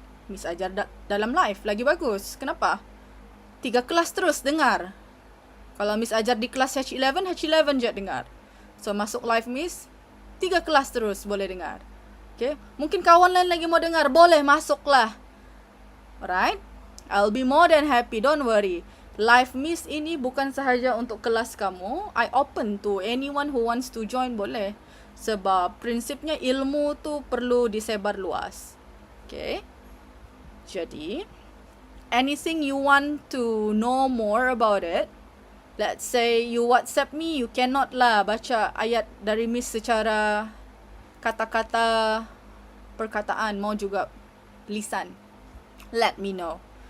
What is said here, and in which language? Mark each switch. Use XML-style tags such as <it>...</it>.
<ms>Miss ajar dalam live, lagi bagus. Kenapa? 3 kelas terus dengar. Kalau Miss ajar di kelas H11 je dengar. So, masuk live Miss, 3 kelas terus boleh dengar. Okay. Mungkin kawan lain lagi mau dengar, boleh masuklah. Alright?</ms> <en>I'll be more than happy, don't worry.</en> <ms>Live Miss ini bukan sahaja untuk kelas kamu.</ms> <en>I open to anyone who wants to join,</en> <ms>boleh. Sebab prinsipnya ilmu tu perlu disebar luas. Okay?</ms> <en>Jadi, anything you want to know more about it, Let's say you WhatsApp me, you cannot lah</en> <ms>baca ayat dari Miss secara kata-kata perkataan, mau juga lisan.</ms> <en>Let me know.</en>